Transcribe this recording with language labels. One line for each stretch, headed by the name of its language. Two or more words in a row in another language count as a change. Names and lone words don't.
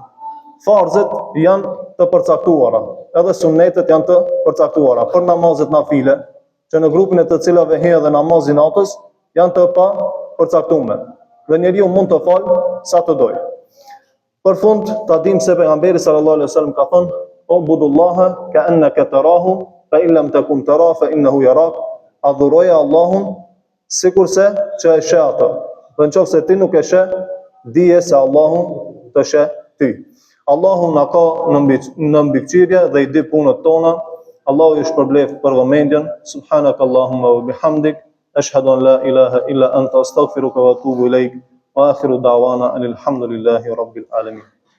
Albanian: Farzet janë të përcaktuara, edhe sunnetet janë të përcaktuara për namazet nafile, që në grupin e të cilave he dhe namazi natës janë të pa përcaktuar. Dhe njeriu mund të fal sa të dojë. Për fund, ta dim se pejgamberi
Arabic: صلى الله عليه وسلم
Albanian: ka thënë:
Arabic: "اعبد الله كأنك تراه فإن لم تكن تراه فإنه يراك."
Albanian: Adhuroja Allahun sikurse që e sheh atë. Dhe nëse ti nuk e sheh, dije se Allahu të sheh ty. Allahu na ka në mbikëqyrje dhe i di punët tona. Allahu ju shpërbleft për vëmendjen.
Arabic: سبحانك اللهم وبحمدك أشهد أن لا إله إلا أنت أستغفرك وأتوب إليك. وآخر دعوانا الحمد لله رب العالمين.